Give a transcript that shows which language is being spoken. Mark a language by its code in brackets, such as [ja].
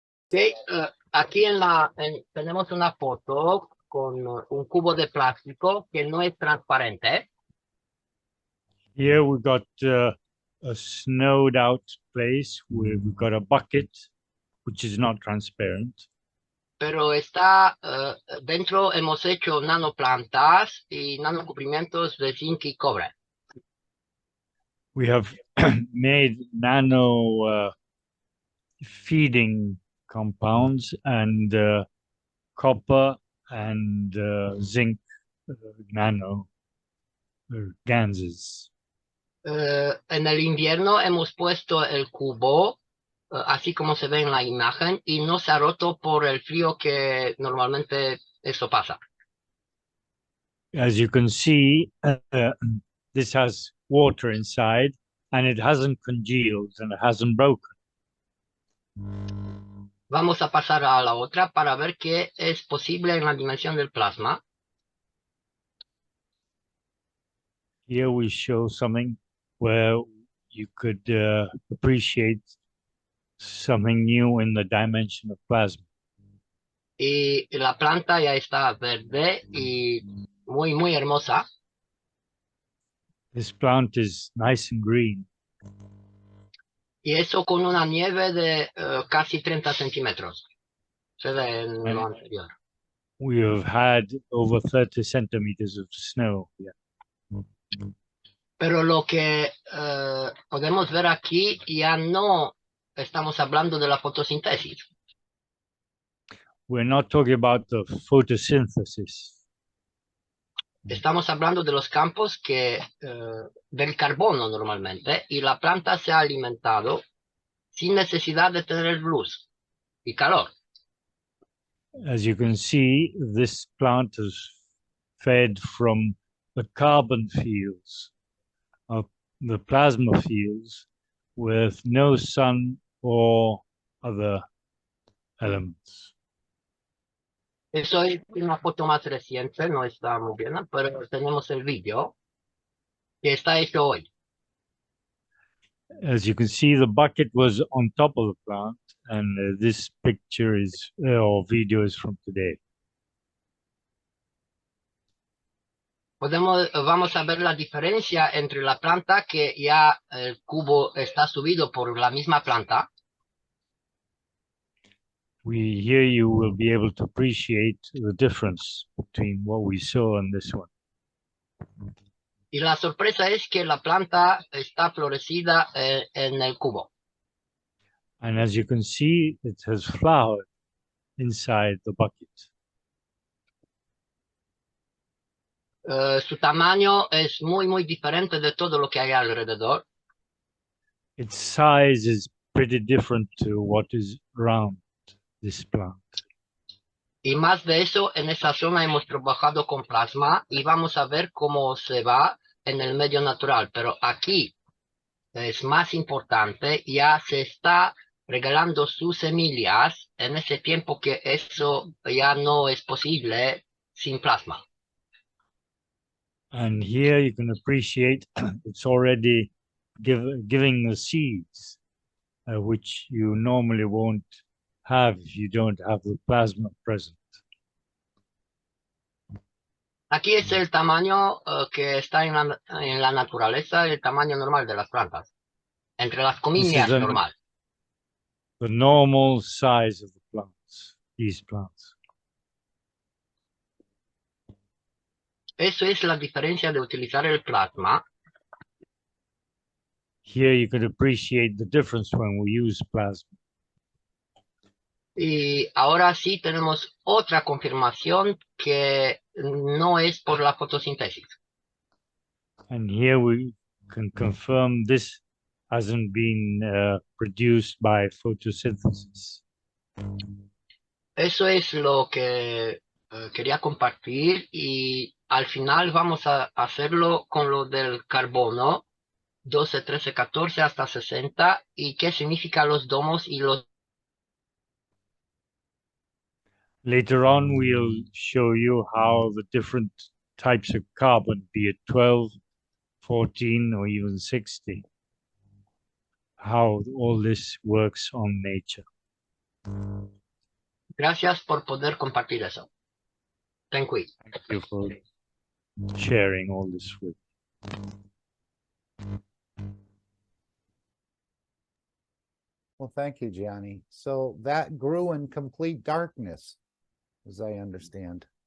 [es] Okay, aquí tenemos una foto con un cubo de plástico que no es transparente. [en] Here we got a snowed out place where we've got a bucket, which is not transparent. [es] Pero dentro hemos hecho nanoplantas y nanocubrimientos de zinc y cobre. [en] We have made nano feeding compounds and copper and zinc nano ganses. [es] En el invierno hemos puesto el cubo, así como se ve en la imagen, y no se ha roto por el frío que normalmente esto pasa. [en] As you can see, this has water inside and it hasn't congealed and it hasn't broken. [es] Vamos a pasar a la otra para ver qué es posible en la dimensión del plasma. [en] Here we show something where you could appreciate something new in the dimension of plasma. [es] Y la planta ya está verde y muy, muy hermosa. [en] This plant is nice and green. [es] Y eso con una nieve de casi 30 centímetros. Se ve en lo [en] And [es] anterior. [en] we have had over 30 centimeters of snow. Yeah. [es] Pero lo que podemos ver aquí ya no estamos hablando de la fotosíntesis. [en] We're not talking about the photosynthesis. [es] Estamos hablando de los campos del carbono normalmente, y la planta se ha alimentado sin necesidad de tener luz y calor. [en] As you can see, this plant is fed from the carbon fields of the plasma fields with no sun or other elements. [es] Eso es una foto más reciente, no está muy bien, pero tenemos el vídeo que está hecho hoy. [en] As you can see, the bucket was on top of the plant, and this picture is or video is from today. [es] Vamos a ver la diferencia entre la planta, que ya el cubo está subido por la misma planta, [en] Here you will be able to appreciate the difference between what we saw and this one. [es] y la sorpresa es que la planta está florecida en el cubo. [en] And as you can see, it has flowered inside the bucket. [es] Su tamaño es muy, muy diferente de todo lo que hay alrededor. [en] Its size is pretty different to what is around this plant. [es] Y más de eso, en esa zona hemos trabajado con plasma y vamos a ver cómo se va en el medio natural. Pero aquí es más importante, ya se está regalando sus semillas en ese tiempo que eso ya no es posible sin plasma. [en] And here you can appreciate it's already giving the seeds, which you normally won't have if you don't have the plasma present. [es] Aquí es el tamaño que está en la naturaleza, el tamaño normal de las plantas. Entre las [en] This is [es] comillas, normal. [en] the normal size of the plants, these plants. [es] Eso es la diferencia de utilizar el plasma. [en] Here you can appreciate the difference when we use plasma. [es] Y ahora sí tenemos otra confirmación que no es por la fotosíntesis. [en] And here we can confirm this hasn't been produced by photosynthesis. [es] Eso es lo que quería compartir, y al final vamos a hacerlo con lo del carbono, 12, 13, 14 hasta 60, y qué significa los domos y los... [en] Later on, we'll show you how the different types of carbon, be it 12, 14, or even 60, how all this works on nature. [es] Gracias por poder compartir eso. [en] Thank you. Thank you for sharing all this with. Well, thank you, Gianni. So that grew in complete darkness, as I understand.